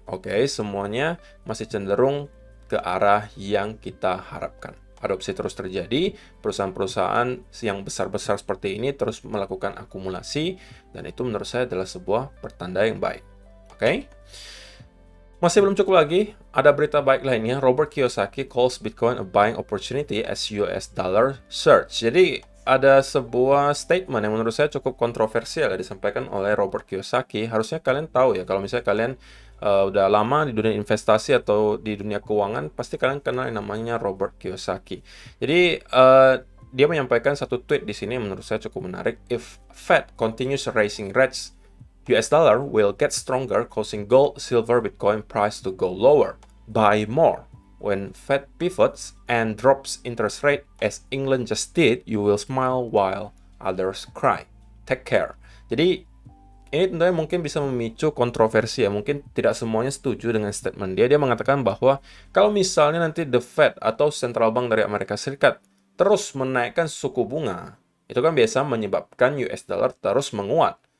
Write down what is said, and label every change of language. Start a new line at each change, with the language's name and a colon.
Indonesian: Oke, semuanya masih cenderung ke arah yang kita harapkan. Adopsi terus terjadi, perusahaan-perusahaan yang besar-besar seperti ini terus melakukan akumulasi, dan itu menurut saya adalah sebuah pertanda yang baik. Oke? Masih belum cukup lagi, ada berita baik lainnya.
English: Robert Kiyosaki calls Bitcoin a buying opportunity as US dollar surge.
Indonesian: Jadi ada sebuah statement yang menurut saya cukup kontroversial yang disampaikan oleh Robert Kiyosaki. Harusnya kalian tahu ya, kalau misalnya kalian udah lama di dunia investasi atau di dunia keuangan, pasti kalian kenal yang namanya Robert Kiyosaki. Jadi dia menyampaikan satu tweet di sini yang menurut saya cukup menarik.
English: If Fed continues raising rates, US dollar will get stronger, causing gold, silver, Bitcoin price to go lower. Buy more. When Fed pivots and drops interest rate as England just did, you will smile while others cry. Take care.
Indonesian: Jadi ini tentunya mungkin bisa memicu kontroversi ya. Mungkin tidak semuanya setuju dengan statement dia. Dia mengatakan bahwa kalau misalnya nanti the Fed atau Central Bank dari Amerika Serikat terus menaikkan suku bunga, itu kan biasa menyebabkan US dollar terus menguat.